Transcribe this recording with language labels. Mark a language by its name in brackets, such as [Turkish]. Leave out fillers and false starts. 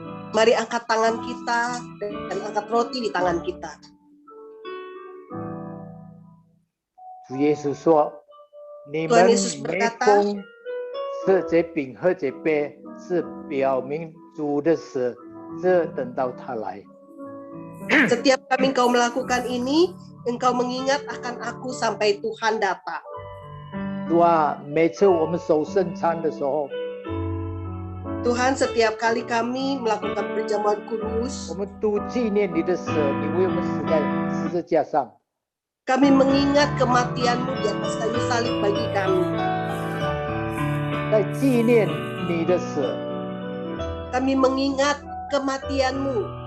[Indonesian] Mari angkat tangan kita dan angkat roti di tangan kita. [Chinese] 主耶稣说：“你们 [Indonesian] Tuhan Yesus [Chinese] 每 [Indonesian] berkata, [Chinese] 逢吃这饼喝这杯，是表明主的死，这等到他来。” [Indonesian] Setiap kali engkau melakukan ini, engkau mengingat akan aku sampai Tuhan datang. [Chinese] 主啊，每次我们守圣餐的时候， [Indonesian] Tuhan, setiap kali kami melakukan perjamuan kudus, [Chinese] 我们都纪念你的死，你为我们死在十字架上。 [Indonesian] kami mengingat kematian-Mu di atas kayu salib bagi kami. [Chinese] 在纪念你的死， [Indonesian] Kami mengingat kematian-Mu,